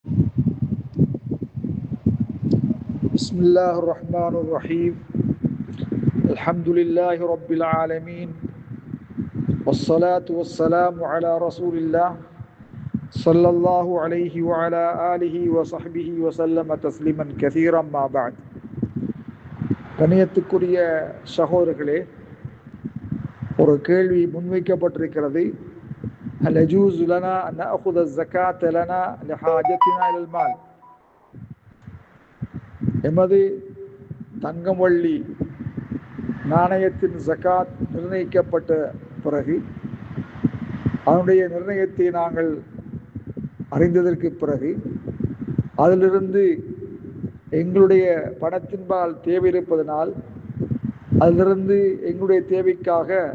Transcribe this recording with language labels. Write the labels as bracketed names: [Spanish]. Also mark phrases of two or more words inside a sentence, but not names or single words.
[Arabic] بسم الله الرحمن الرحيم. الحمد لله رب العالمين، والصلاة والسلام على رسول الله صلى الله عليه وعلى آله وصحبه وسلم تسليما كثيرا ما بعد. [Tamil] கண்ணியத்துக்குரிய சகோதரர்களே, ஒரு கேள்வி முன்வைக்கப்பட்டிருக்கிறது. [Arabic] هل يجوز لنا أن نأخذ زكاة لنا لحاجتنا إلى المال. [Tamil] எமது தங்கம் வெள்ளி நாணயத்தின் ஜகாத் நிர்ணயிக்கப்பட்ட பிறகு, அதனுடைய நிர்ணயத்தை நாங்கள் அறிந்ததற்கு பிறகு, அதிலிருந்து எங்களுடைய பணத்தின்பால் தேவை இருப்பதனால் அதிலிருந்து எங்களுடைய தேவைக்காக